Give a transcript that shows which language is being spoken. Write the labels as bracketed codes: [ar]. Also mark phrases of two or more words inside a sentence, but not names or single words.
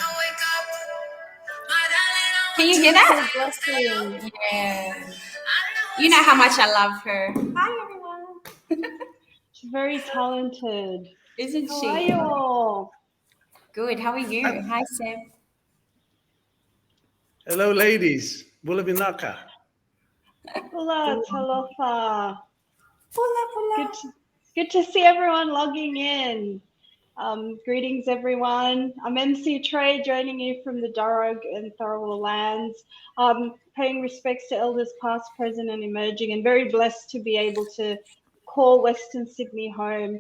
[en] Can you hear that? Yeah. You know how much I love her. Hi, everyone. She's very talented. Isn't How she? are you all? Good. How are you? Hi, Seb. Hello, ladies. [fj] Bula Vinaka. [en] Hola, talofa. Hola. Good to see everyone logging in. Greetings, everyone. I'm MC Trey, joining you from the Darug and Tharawal lands. Paying respects to elders past, present, and emerging, and very blessed to be able to call Western Sydney home.